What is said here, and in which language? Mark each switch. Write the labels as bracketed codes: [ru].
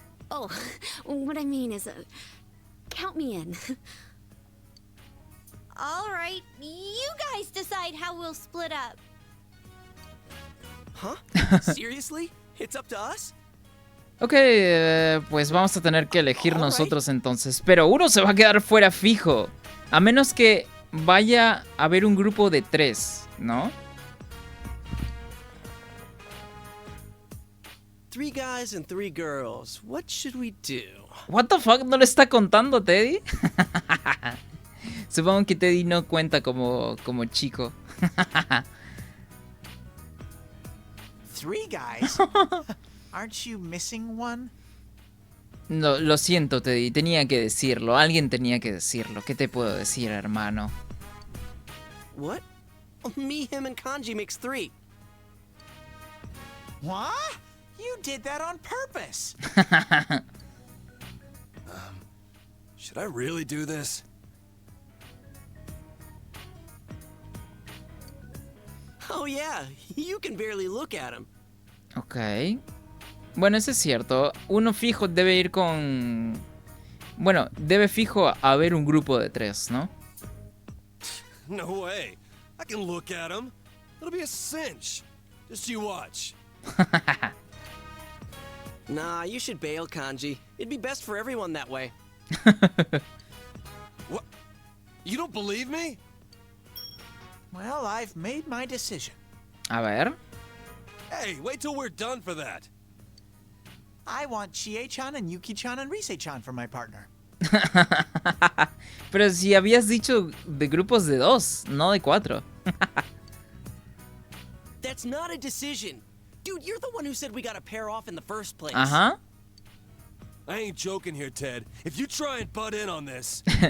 [en] Oh, what I mean is, count me in. All right, you guys decide how we'll split up. Huh? Seriously? It's up to us? [es] Ok, pues vamos a tener que elegir [en] Alright. [es] nosotros entonces. Pero uno se va a quedar fuera fijo. A menos que vaya a haber un grupo de 3, ¿no? [en] 3 guys and 3 girls. What should we do? What the fuck, [es] ¿no le está contando Teddy? Supongo que Teddy no cuenta como chico. [en] 3 guys? Aren't you missing one? [es] No, lo siento, Teddy, tenía que decirlo. Alguien tenía que decirlo. ¿Qué te puedo decir, hermano? [en] What? Oh, me, him, and Kanji makes 3. What? You did that on purpose. Should I really do this? Oh yeah, you can barely look at him. [es] Ok. Bueno, eso es cierto. Uno fijo debe ir con... Bueno, debe fijo haber un grupo de 3, ¿no? [en] No way. I can look at him. It'll be a cinch. Just you watch. Nah, you should bail, Kanji. It'd be best for everyone that way. What? You don't believe me? Well, I've made my decision. [es] A ver. [en] Hey, wait till we're done for that. I want Chie-chan and Yuki-chan and Rise-chan for my partner. [es] Pero si habías dicho de grupos de 2, no de 4. [en] That's not a decision. Dude, you're the one who said we gotta pair off in the first place. [es] Ajá. [en] I ain't joking here, Ted. If you try and butt in on this,